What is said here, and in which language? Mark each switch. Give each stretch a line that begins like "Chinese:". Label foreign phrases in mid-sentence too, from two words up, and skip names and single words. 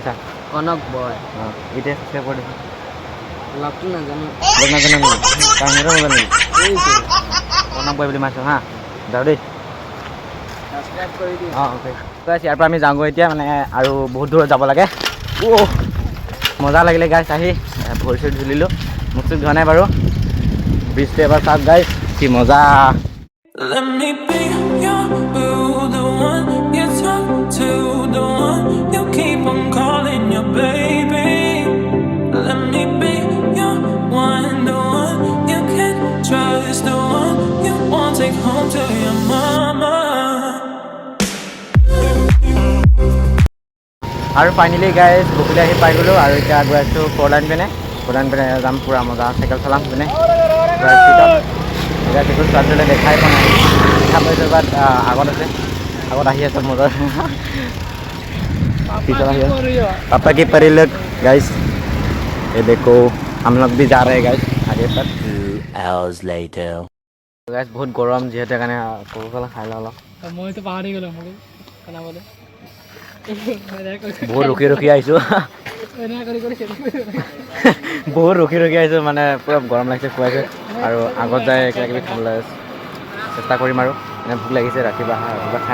Assamese: চা কনক বয় এতিয়া ছাবস্ক্ৰাইব কৰি দিছোন লগটো নাজানো তাৰ মোৰে মোবাইল নেকি কনক বয় বুলি মাৰিছোঁ হা যাওঁ দেই ছাবস্ক্ৰাইব কৰি দিওঁ অ'কে ইয়াৰ পৰা আমি যাওঁগৈ এতিয়া মানে আৰু বহুত দূৰত যাব লাগে মজা লাগিলে গাইজ আহি ভৰি চৰি ধুলিলোঁ মুখ চুখ ধোৱা নাই বাৰু ব্ৰিজটো এবাৰ চাওক গাইজ কি মজা
English: Let me be your boo, the one you talk to, the one you keep on calling your baby. Let me be your one, the one you can trust, the one you won't take home to your mama.
Assamese: আৰু ফাইনেলি গাইজ বকুলি আহি পাই গ'লোঁ আৰু এতিয়া গৈ আছোঁ ফ'ৰলাইন পিনে যাম পূৰা মজা চাইকেল চলাম পিনে এতিয়া সেইটো ছোৱালীজনীলৈ দেখাই পোৱা নাই দেখা পাইছোঁ বাট আগত আছে আগত আহি আছে মজা পিছত আহি আছে
Hindi: पापा की परी लोग गाइस ये देखो हम लोग भी जा रहे हैं गाइस आगे तक 2
English: hours later
Hindi: गाइस बहुत गरम
Assamese: যিহেতু কাৰণে কোকা-কোলা খাই লওঁ অলপ মইতো পাহৰি গ'লো মোক খানাবলৈ বহুত ৰখি আহিছোঁ বহুত ৰখি আহিছোঁ মানে পূৰা গৰম লাগিছে খুৱাইছে আৰু আগত যায় কিবাকিবি খাবলৈ চেষ্টা কৰিম আৰু মানে ভোক লাগিছে ৰাতিপুৱা খাই